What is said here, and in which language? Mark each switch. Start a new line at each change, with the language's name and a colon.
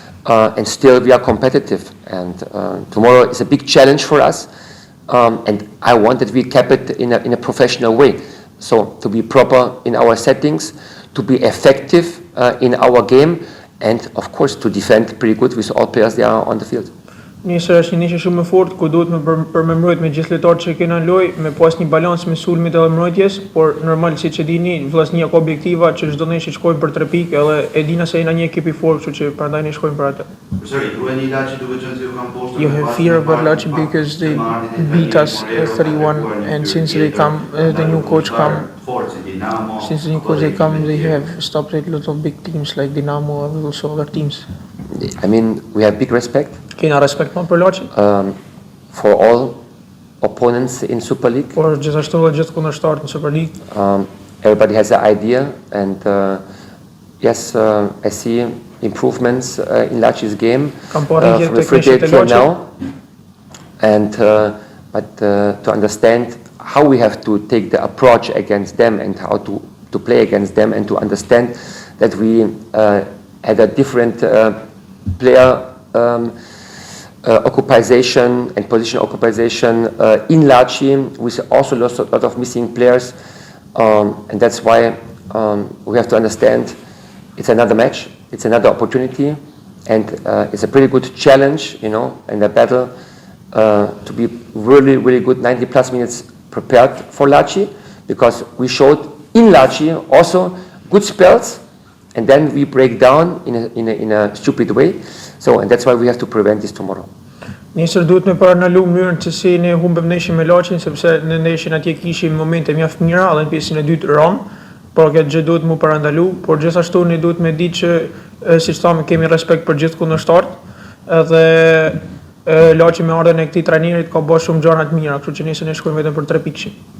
English: And still we are competitive, and tomorrow is a big challenge for us, and I want that we keep it in a professional way, so to be proper in our settings, to be effective in our game, and of course to defend pretty good with all players that are on the field.
Albanian: Nesër është një nishe shumë e fortë ku duhet me përmembrojt me gjithë lojtarët që kena në lojë, me pas një balans me sulmit edhe mbrojtjes, por normal siç e dini, VLLAZNIA ka objektiva që çdo ndeshje shkojnë për 3 pikë, edhe e dina se jena një ekip i fortë, kështu që prandaj ne shkojmë për atë.
English: You have fear about LAÇI because they beat us 3-1, and since they come, the new coach come. Since the new coach they come, they have stopped a lot of big teams like Dinamo and also other teams. I mean, we have big respect.
Albanian: Kena respekt për LAÇI.
English: For all opponents in Super League.
Albanian: Por gjithashtu edhe gjithë kundërshtarët në Super League.
English: Everybody has an idea, and yes, I see improvements in LAÇI's game from the free date here now. And but to understand how we have to take the approach against them and how to play against them, and to understand that we had a different player occupation and position occupation in LAÇI. We also lost a lot of missing players, and that's why we have to understand it's another match, it's another opportunity, and it's a pretty good challenge, you know, and a battle to be really, really good 90 plus minutes prepared for LAÇI, because we showed in LAÇI also good spells, and then we break down in a stupid way. So, and that's why we have to prevent this tomorrow.
Albanian: Nesër duhet me paranalu mënyrën se si ne humbëm ndeshjen me LAÇin, sepse në ndeshjen atje kishim momente mjaft mira, edhe në pjesën e dytë ram, por këtë gjë duhet mu parandalu, por gjithashtu ne duhet me ditë që siç thamë kemi respekt për gjithë kundërshtarët, edhe LAÇi me ardhen e këtij trajnerit ka bërë shumë gjëra të mira, kështu që nesër ne shkojmë vetëm për 3 pikë.